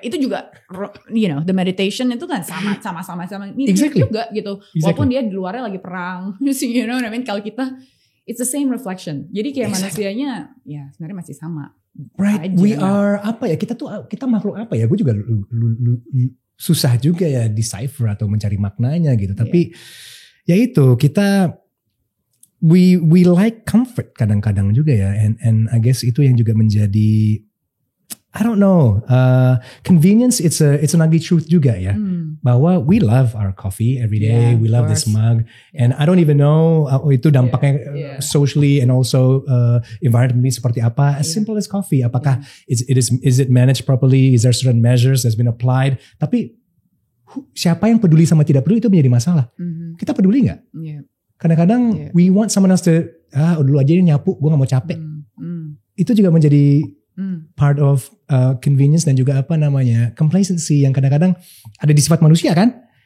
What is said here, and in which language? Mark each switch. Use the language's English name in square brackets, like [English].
[Indonesian] Itu juga, [English] you know, the meditation [Indonesian] itu kan sama-sama ini juga gitu. Walaupun dia di luarnya lagi perang, [English] you know what I mean? [Indonesian] Kalau kita, [English] it's the same reflection. [Indonesian] Jadi kayak manusianya, ya sebenarnya masih sama. [English] Right, we are [Indonesian] apa ya? Kita makhluk apa ya? Gue juga susah juga ya decipher atau mencari maknanya gitu. Tapi ya itu kita [English] we like comfort [Indonesian] kadang-kadang juga ya, [English] and I guess [Indonesian] itu yang juga menjadi [English] I don't know convenience. It's an ugly truth [Indonesian] juga ya, bahwa [English] we love our coffee every day, we love this mug, and I don't even know [Indonesian] itu dampaknya [English] socially and also environmentally [Indonesian] seperti apa. [English] As simple as coffee, [Indonesian] apakah [English] is it managed properly? Is there certain measures that's been applied? [Indonesian] Tapi siapa yang peduli sama tidak peduli itu menjadi masalah. Kita peduli nggak? Kadang-kadang [English] we want someone else to [Indonesian] dulu aja dia nyapu, gue nggak mau capek. Itu juga menjadi [English] part of convenience [Indonesian] dan juga apa namanya complacency yang kadang-kadang ada di sifat manusia kan.